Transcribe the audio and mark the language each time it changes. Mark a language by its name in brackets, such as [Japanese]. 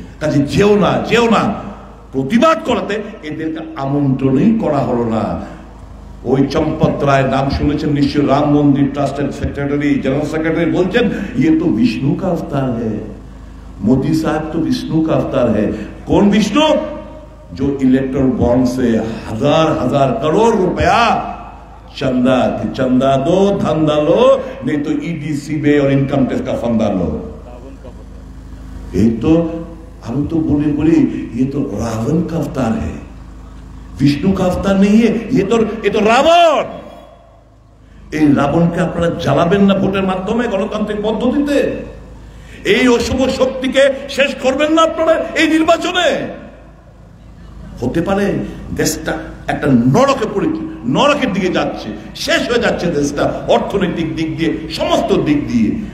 [Bangla] কাজে যেও না প্রতিবাদ করাতে এদেরকে আমন্ত্রণই করা হলো না। ওই চম্পত রায় নাম শুনেছেন নিশ্চয়, রাম মন্দির ট্রাস্টের সেক্রেটারি, জেনারেল সেক্রেটারি, বলছেন [Hindi] ये तो विष्णु का अवतार है, मोदी साहब तो विष्णु का अवतार है। कौन विष्णु? जो इलेक्ट्रल बॉन्ड से हजार करोड़ रुपया चंदा दो, धंधा लो, नहीं तो ईडी, सीबीआई और इनकम टैक्स का फंदा लो। ये तो हम तो बोले ये तो रावण का अवतार है, विष्णु का अवतार नहीं है, ये तो रावण। [Bangla] এই রাবণকে আপনারা জ্বালাবেন না ভোটের মাধ্যমে, গণতান্ত্রিক পদ্ধতিতে? এই অশুভ শক্তিকে শেষ করবেন না আপনারা এই নির্বাচনে? হতে পারে দেশটা একটা নরকের দিকে যাচ্ছে, শেষ হয়ে যাচ্ছে দেশটা, অর্থনৈতিক দিক দিয়ে, সমস্ত দিক দিয়ে।